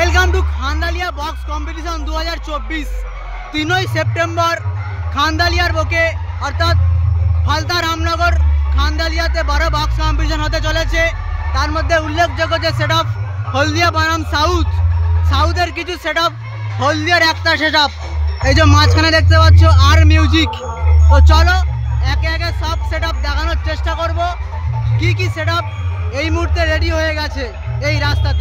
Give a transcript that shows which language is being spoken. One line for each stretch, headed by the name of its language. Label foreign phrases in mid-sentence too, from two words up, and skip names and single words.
English: Welcome to Khandalia Box Competition 2024.
Bangla: 3 সেপ্টেম্বর খানদালিয়ার বুকে অর্থাৎ ফলতা রামনগর খানদালিয়াতে বড়
English: Box Competition
Bangla: হতে চলেছে। তার মধ্যে উল্লেখযোগ্য যে সেটআপ হলদিয়া বনাম সাউথের কিছু সেটআপ হলদিয়ার একটা সেটআপ এই যে মাঝখানে দেখতে পাচ্ছ আর মিউজিক। তো চলো একে একে সব সেটআপ দেখানোর চেষ্টা করব কি সেটআপ এই মুহূর্তে রেডি হয়ে গেছে এই রাস্তাতে।